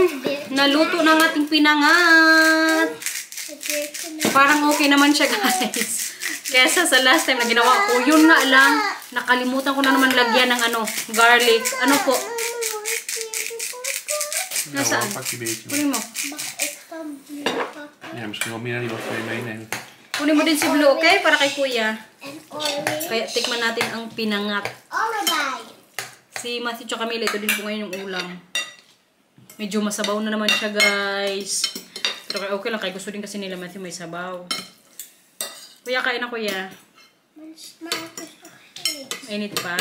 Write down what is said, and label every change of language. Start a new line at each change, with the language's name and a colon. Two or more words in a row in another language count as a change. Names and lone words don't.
Filipino: Naluto ng ating pinangat. Parang okay naman siya, guys. Kesa sa
English: last time
Filipino: na ginawa ko, yun nga lang, nakalimutan ko na naman lagyan ng garlic. Ano po? Nasaan? Kunin mo.
Dutch: Ja, misschien wel meer dan die wat voor je meenemen.
Filipino: Kunin mo din si Blue, okay? Para kay kuya. Kaya tikman natin ang pinangat. Si Matthew tsaka Camila, ito din po ngayon yung ulam. Medyo masabaw na naman siya, guys. Pero okay lang, kaya gusto din kasi nila Matthew may sabaw. Kuya, kain na, kuya. Init pa.